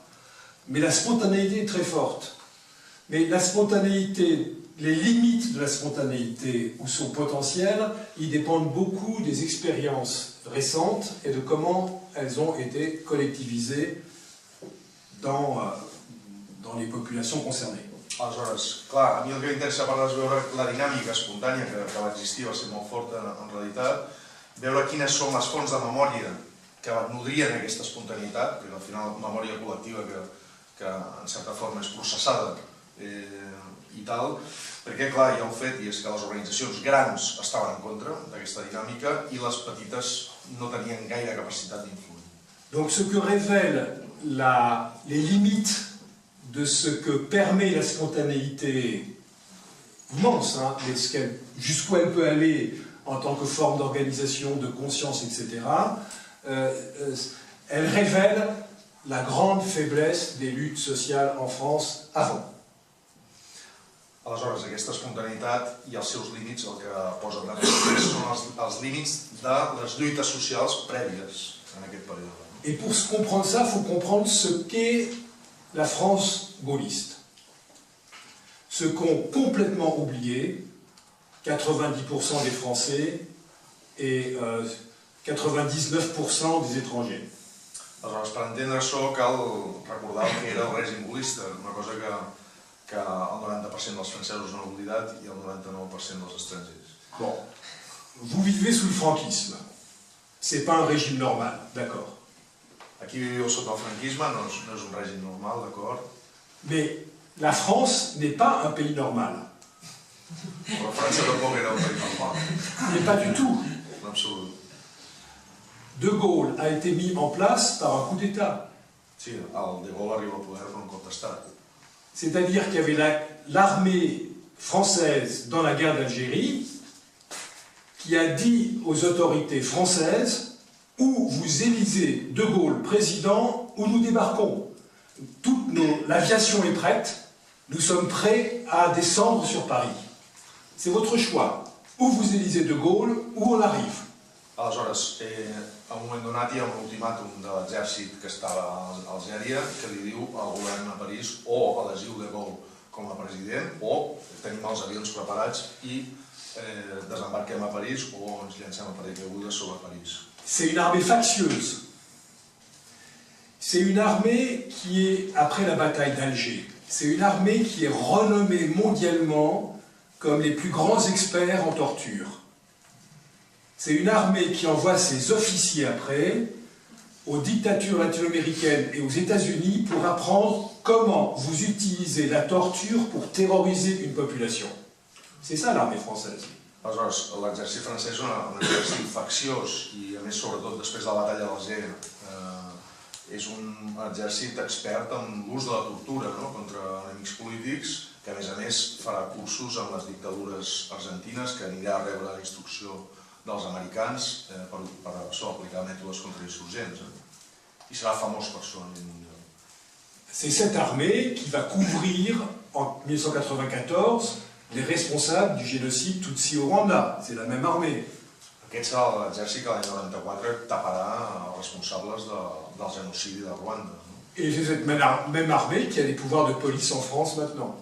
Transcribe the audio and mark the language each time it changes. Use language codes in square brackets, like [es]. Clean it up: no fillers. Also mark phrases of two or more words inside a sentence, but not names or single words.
[fr] Mais la spontanéité est très forte. Mais la spontanéité, les limites de la spontanéité ou son potentiel, ils dépendent beaucoup des expériences récentes et de comment elles ont été collectivisées dans les populations concernées. [ca] Aleshores, clar, a mi el que m'interessa parlar és veure la dinàmica espontània que va existir, va ser molt forta en realitat, veure quines són les fonts de memòria que nodrien aquesta espontaneïtat, perquè al final memòria col·lectiva que en certa forma és processada i tal, perquè clar, hi ha un fet, i és que les organitzacions grans estaven en contra d'aquesta dinàmica i les petites no tenien gaire capacitat d'influir. [fr] Donc ce que révèlent les limites de ce que permet la spontanéité immense, hein, jusqu'où elle peut aller en tant que forme d'organisation, de conscience, etc., elle révèle la grande faiblesse des luttes sociales en France avant. [ca] Aleshores, aquesta espontaneïtat i els seus límits, el que posen de manifest són els límits de les lluites socials prèvies en aquest període. [fr] Et pour comprendre ça, il faut comprendre ce qu'est la France gaulliste. Ce qu'ont complètement oublié 90% des Français et 99% des étrangers. [ca] Aleshores, per entendre això cal recordar el que era el règim gaullista, una cosa que el 90% dels francesos no han oblidat i el 99% dels estrangers. [fr] Bon, vous vivez sous le franquisme. C'est pas un régime normal, d'accord. [ca] Aquí viviu sota el franquisme, no és un règim normal, d'acord? [fr] Mais la France n'est pas un pays normal. [ca] Però França tampoc era un país normal. [fr] Mais pas du tout. [ca] En absolut. [fr] De Gaulle a été mis en place par un coup d'État. [ca] Sí, el de Gaulle arriba al poder per un cop d'estat. [fr] C'est-à-dire qu'il y avait l'armée française dans la guerre d'Algérie qui a dit aux autorités françaises ou vous élisez De Gaulle président ou nous débarquons. L'aviation est prête, nous sommes prêts à descendre sur Paris. C'est votre choix. Ou vous élisez De Gaulle ou on arrive. [ca] Aleshores, a un moment donat hi ha un ultimàtum de l'exèrcit que estava a Algèria que li diu al govern a París o elegiu De Gaulle com a president o tenim els avions preparats i desembarquem a París o ens llancem a paracaigudes sobre París. [fr] C'est une armée factieuse. C'est une armée qui est, après la bataille d'Alger, c'est une armée qui est renommée mondialement comme les plus grands experts en torture. C'est une armée qui envoie ses officiers après aux dictatures latino-américaines et aux États-Unis pour apprendre comment vous utilisez la torture pour terroriser une population. C'est ça l'armée française. [ca] Aleshores, l'exèrcit francès és un exèrcit facciós i, a més, sobretot després de la batalla d'Alger, és un exèrcit expert en l'ús de la tortura contra enemics polítics, que, a més, farà cursos en les dictadures argentines, que anirà a rebre la instrucció dels americans per això, aplicar mètodes contrainsurgents. I serà famós per això a nivell mundial. [fr] C'est cette armée qui va couvrir, en 1994, les responsables du génocide Tutsi au Rwanda. C'est la même armée. [ca] Aquest serà l'exèrcit que l'any 94 taparà els responsables del genocidi de Rwanda. [fr] Et c'est cette même armée qui a des pouvoirs de police en France maintenant.